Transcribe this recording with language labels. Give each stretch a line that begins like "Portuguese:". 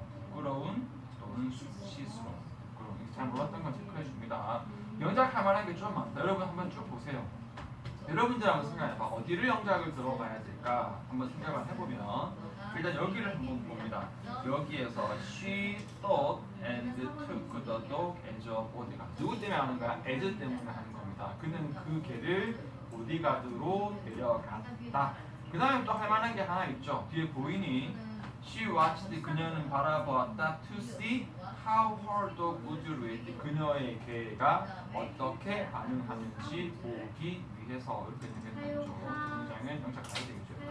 Korean: 부끄러운 또는 수치스러운. 부끄러운. 잘 몰랐던 건 체크해 줍니다. 영작할 만한 게 좀 많다. 여러분 한번 쭉 보세요. 여러분들 한번 생각해봐. 어디를 영작을 들어가야 될까? 한번 생각을 해보면 일단 여기를 한번 봅니다. 여기에서
English: she thought and took the dog as a bodyguard.
Korean: 누구 때문에 하는 거야? as 때문에 하는 겁니다. 그는 그 개를 보디가드로 데려갔다. 그 다음에 또 할 만한 게 하나 있죠. 뒤에 보이니?
English: She watched.
Korean: 그녀는 바라보았다.
English: To see how her dog would react.
Korean: 그녀의 개가 어떻게 반응하는지 보기 위해서 이렇게 되겠죠. 굉장히 영작 가야 되겠죠.